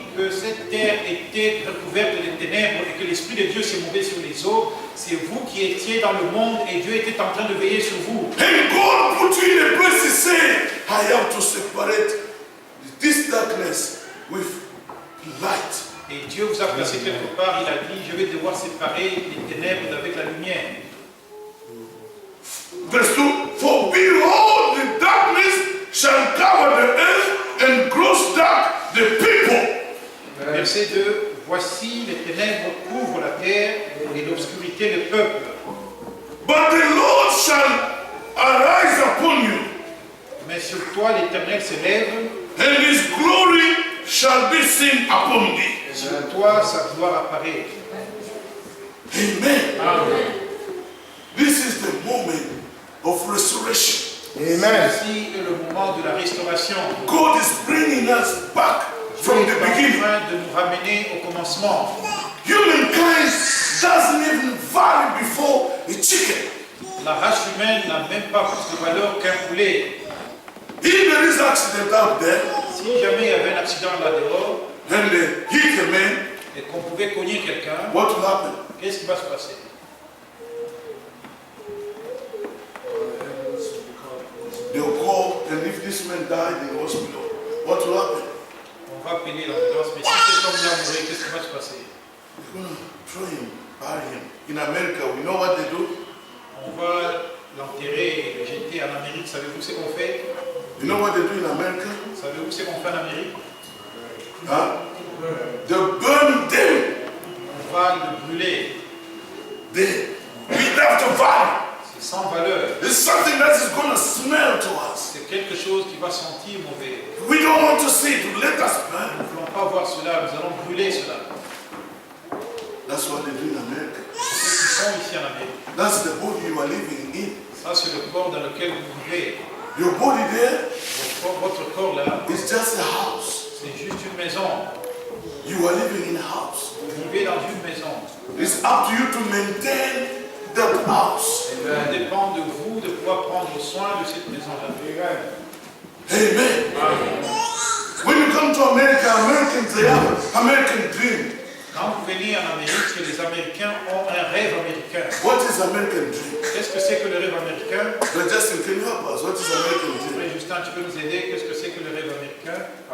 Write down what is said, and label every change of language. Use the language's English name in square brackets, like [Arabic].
[French] cette terre était recouverte de ténèbres et que l'Esprit de Dieu s'est mové sur les eaux, c'est vous qui étiez dans le monde et Dieu était en train de veiller sur vous. [English] And God put you in a place to say, I have to separate this darkness with light. [French] Et Dieu vous a placé quelque part, il a dit, je vais devoir séparer les ténèbres avec la lumière. [English] Verse 2, for behold, the darkness shall cover the earth and gross dark the people. [French] Verset 2, voici les ténèbres couvrent la terre et l'obscurité le peuple. [English] But the Lord shall arise upon you, [French] Mais sur toi l'Éternel se lève, [English] and his glory shall be seen upon thee. [French] sur toi sa gloire apparaît. [English] Amen. This is the moment of restoration. Amen. [French] Ceci est le moment de la restauration. [English] God is bringing us back from [French] Dieu [English] the [French] est en [English] beginning. [French] train de nous ramener au commencement. [English] Humankind doesn't even value before a chicken. [French] La race humaine n'a même pas plus de valeur qu'un poulet. [English] If there is accident out there [French] Si jamais il y avait un accident là-dehors [English] and they hit a man, [French] et qu'on pouvait cogner quelqu'un, [English] what will happen? [French] qu'est-ce qui va se passer? [English] They'll call, and if this man died in the hospital, what will happen? [French] On va appeler l'ambulance, mais si cet homme-là mourait, qu'est-ce qui va se passer? [English] They're going to throw him, bury him. In America, we know what they do. [French] On va l'enterrer et le jeter en Amérique. Savez-vous ce qu'on fait? [English] You know what they do in America? [French] Savez-vous ce qu'on fait en Amérique? [English] Huh? They burn them. [French] On va le brûler. [English] They without the value. [French] C'est sans valeur. [English] It's something that is going to smell to us. [French] C'est quelque chose qui va sentir mauvais. [English] We don't want to see it. Let us burn. [French] Nous ne voulons pas voir cela, nous allons brûler cela. [English] That's what they do in America. [French] C'est ce qu'ils font ici en Amérique. [English] That's the body you are living in. [French] Ça, c'est le corps dans lequel vous vivez. [English] Your body there [French] Votre corps là, [English] is just a house. [French] c'est juste une maison. [English] You are living in a house. [French] Vous vivez dans une maison. [English] It's up to you to maintain that house. [French] Ça dépend de vous de pouvoir prendre soin de cette maison-là. [English] Amen. When you come to America, Americans, they have American dream. [French] Quand vous venez en Amérique, les Américains ont un rêve américain. [English] What is American dream? [French] Qu'est-ce que c'est que le rêve américain? [English] But Justin, can you help us? What is American dream? [French] Frère Justin, tu peux nous aider? Qu'est-ce que c'est que le rêve américain?